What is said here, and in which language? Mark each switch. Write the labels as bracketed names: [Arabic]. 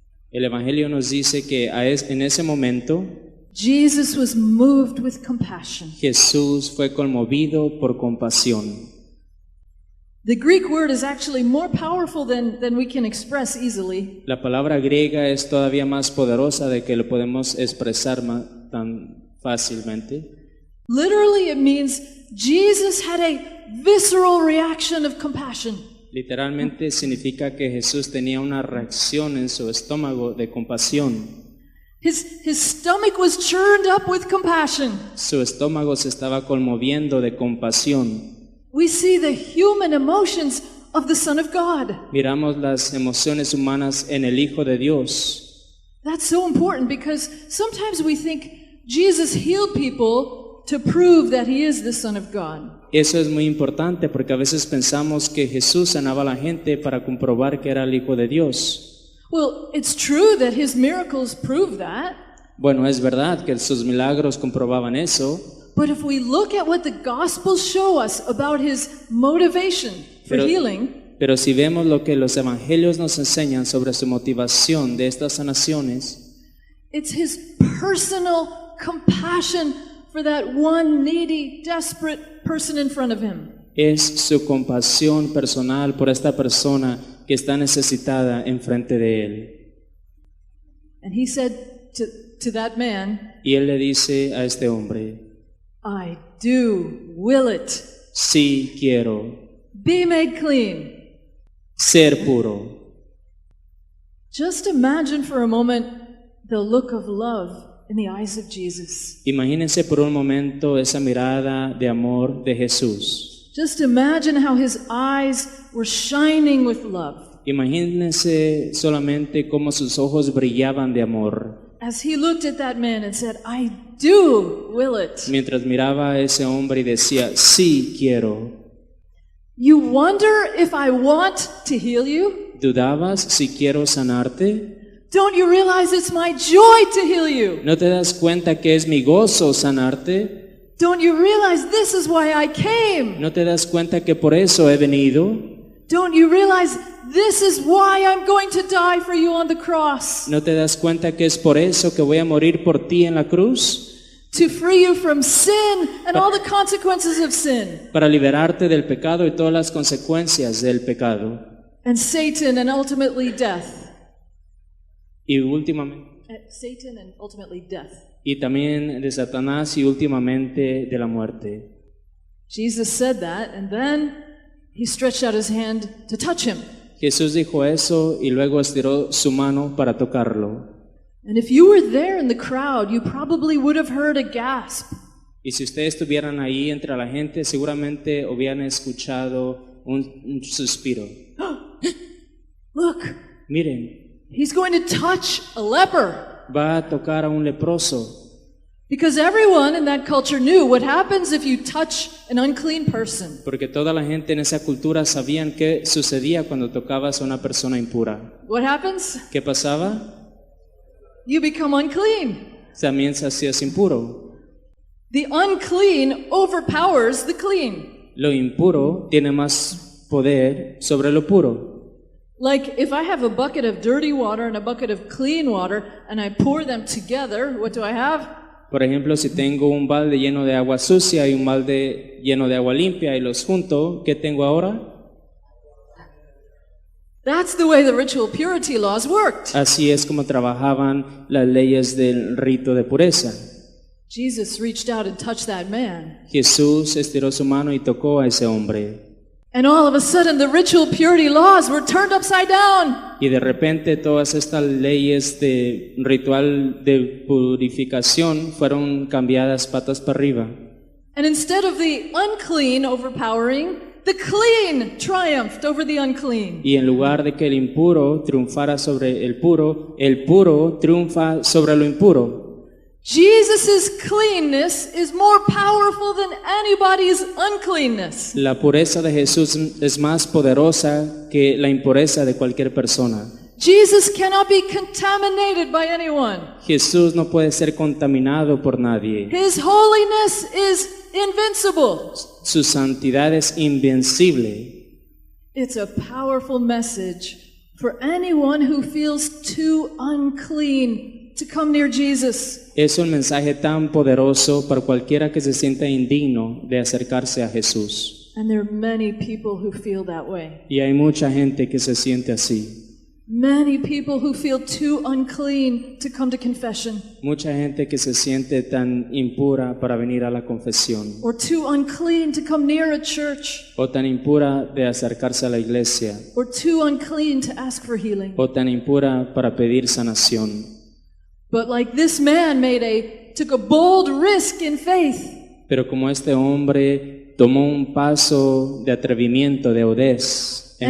[Spanish] El Evangelio nos dice que en ese momento [English] Jesus was moved with compassion. [Spanish] Jesús fue conmovido por compasión. [English] The Greek word is actually more powerful than we can express easily. [Spanish] La palabra griega es todavía más poderosa de que lo podemos expresar tan fácilmente. [English] Literally, it means Jesus had a visceral reaction of compassion. [Spanish] Literalmente significa que Jesús tenía una reacción en su estómago de compasión. [English] His stomach was churned up with compassion. [Spanish] Su estómago se estaba conmoviendo de compasión. [English] We see the human emotions of the Son of God. [Spanish] Miramos las emociones humanas en el Hijo de Dios. [English] That's so important because sometimes we think Jesus healed people to prove that he is the Son of God. [Spanish] Eso es muy importante porque a veces pensamos que Jesús sanaba a la gente para comprobar que era el Hijo de Dios. [English] Well, it's true that his miracles prove that. [Spanish] Bueno, es verdad que sus milagros comprobaban eso, [English] But if we look at what the Gospels show us about his motivation for healing, [Spanish] pero si vemos lo que los evangelios nos enseñan sobre su motivación de estas sanaciones, [English] it's his personal compassion for that one needy, desperate person in front of him. [Spanish] es su compasión personal por esta persona que está necesitada enfrente de él. [English] And he said to that man, [Spanish] Y él le dice a este hombre, [English] I do will it. [Spanish] sí quiero [English] Be made clean. [Spanish] ser puro. [English] Just imagine for a moment the look of love in the eyes of Jesus. [Spanish] Imagínense por un momento esa mirada de amor de Jesús. [English] Just imagine how his eyes were shining with love [Spanish] Imagínense solamente cómo sus ojos brillaban de amor [English] as he looked at that man and said, I do will it. [Spanish] mientras miraba a ese hombre y decía, sí quiero. [English] You wonder if I want to heal you? [Spanish] ¿Dudabas si quiero sanarte? [English] Don't you realize it's my joy to heal you? [Spanish] ¿No te das cuenta que es mi gozo sanarte? [English] Don't you realize this is why I came? [Spanish] ¿No te das cuenta que por eso he venido? [English] Don't you realize this is why I'm going to die for you on the cross? [Spanish] ¿No te das cuenta que es por eso que voy a morir por ti en la cruz? [English] To free you from sin and all the consequences of sin. [Spanish] Para liberarte del pecado y todas las consecuencias del pecado. [English] And Satan and ultimately death. [Spanish] Y últimamente, [English] Satan and ultimately death. [Spanish] y también de Satanás y últimamente de la muerte. [English] Jesus said that, and then he stretched out his hand to touch him. [Spanish] Jesús dijo eso y luego estiró su mano para tocarlo. [English] And if you were there in the crowd, you probably would have heard a gasp. [Spanish] Y si ustedes estuvieran ahí entre la gente, seguramente hubieran escuchado un suspiro. [English] Look, [Spanish] Miren, [English] he's going to touch a leper. [Spanish] va a tocar a un leproso. [English] Because everyone in that culture knew what happens if you touch an unclean person. [Spanish] Porque toda la gente en esa cultura sabían qué sucedía cuando tocabas a una persona impura. [English] What happens? [Spanish] ¿Qué pasaba? [English] You become unclean. [Spanish] También se hacías impuro. [English] The unclean overpowers the clean. [Spanish] Lo impuro tiene más poder sobre lo puro. [English] Like if I have a bucket of dirty water and a bucket of clean water and I pour them together, what do I have? [Spanish] Por ejemplo, si tengo un balde lleno de agua sucia y un balde lleno de agua limpia y los junto, ¿qué tengo ahora? [English] That's the way the ritual purity laws worked. [Spanish] Así es como trabajaban las leyes del rito de pureza. [English] Jesus reached out and touched that man. [Spanish] Jesús estiró su mano y tocó a ese hombre. [English] And all of a sudden the ritual purity laws were turned upside down. [Spanish] Y de repente todas estas leyes de ritual de purificación fueron cambiadas patas para arriba. [English] And instead of the unclean overpowering, the clean triumphed over the unclean. [Spanish] Y en lugar de que el impuro triunfara sobre el puro triunfa sobre lo impuro. [English] Jesus' cleanness is more powerful than anybody's uncleanness. [Spanish] La pureza de Jesús es más poderosa que la impureza de cualquier persona. [English] Jesus cannot be contaminated by anyone. [Spanish] Jesús no puede ser contaminado por nadie. [English] His holiness is invincible. [Spanish] Su santidad es invencible. [English] It's a powerful message for anyone who feels too unclean to come near Jesus. [Spanish] Es un mensaje tan poderoso para cualquiera que se sienta indigno de acercarse a Jesús. [English] And there are many people who feel that way. [Spanish] Y hay mucha gente que se siente así. [English] Many people who feel too unclean to come to confession. [Spanish] Mucha gente que se siente tan impura para venir a la confesión. [English] Or too unclean to come near a church. [Spanish] O tan impura de acercarse a la iglesia. [English] Or too unclean to ask for healing. [Spanish] O tan impura para pedir sanación. [English] But like this man took a bold risk in faith. [Spanish] Pero como este hombre tomó un paso de atrevimiento, de audaz en